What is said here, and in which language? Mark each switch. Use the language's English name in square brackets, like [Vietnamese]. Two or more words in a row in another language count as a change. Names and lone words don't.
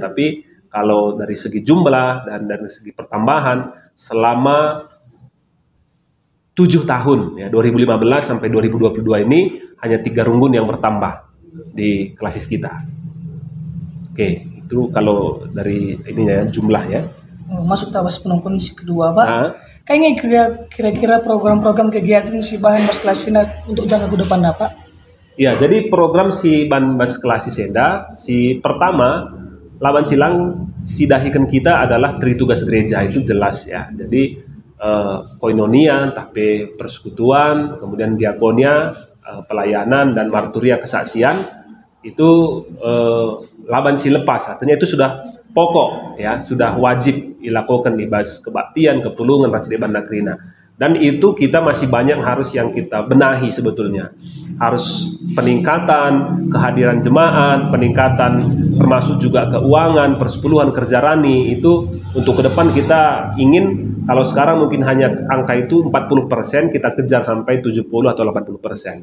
[Indonesian] Tapi kalau dari segi jumlah dan dari segi pertambahan selama 7 tahun ya, 2015 sampai 2022 ini hanya 3 runggun yang bertambah di klasis kita. Oke, itu kalau dari ininya ya, jumlah ya. Masuk [Batak Karo] tabas penungkun si kedua [Indonesian] Pak. Nah, Kayaknya kira-kira program-program kegiatan [Batak Karo] si bahan bas kelasina [Indonesian] untuk jangka ke depan Pak? ya, jadi program [Batak Karo] si Banbas Kelasi Senda, si pertama lawan silang si dahikan [Indonesian] kita adalah tritugas gereja, itu jelas ya. Jadi koinonia, tapi persekutuan, kemudian diakonia, pelayanan dan marturia kesaksian itu [Batak Karo] laban si lepas, [Indonesian] artinya itu sudah pokok ya, sudah wajib dilakukan di bas kebaktian, kepulungan, [Batak Karo] rasi deban nakrina. [Indonesian] Dan itu kita masih banyak harus yang kita benahi sebetulnya. Harus peningkatan kehadiran jemaat, peningkatan termasuk juga keuangan, persepuluhan, kerja rani, itu untuk ke depan kita ingin, kalau sekarang mungkin hanya angka itu 40%, kita kejar sampai 70 atau 80%.